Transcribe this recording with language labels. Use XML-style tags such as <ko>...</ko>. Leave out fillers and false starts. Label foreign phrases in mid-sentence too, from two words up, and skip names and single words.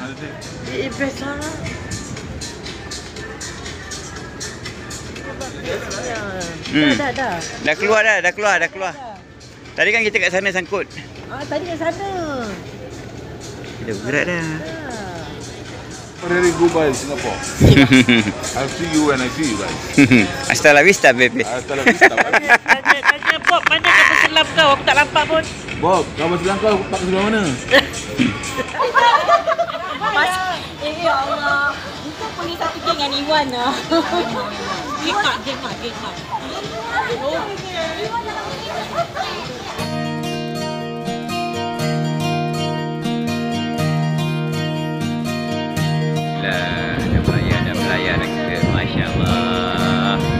<ms>Best lah. Dah. Dah keluar. Tadi kan kita kat sana sangkut. Tadi kat sana. Dah bergerak dah. Dah.</ms> <en>Already goodbye Singapore. I'll see you when I see you guys.</en> <es>Hasta la vista, baby. Hasta la vista.</es> <ms>Tanya Bob, mana kapal selam kau? Aku tak nampak pun. Bob, kapal selam kau pak sebelah mana?</ms> <ar>يا الله.</ar> <ms>Kita boleh satu geng dengan Iwan lah. Geng mak. Ada pelayan kita,</ms> <ar>ما شاء الله.</ar>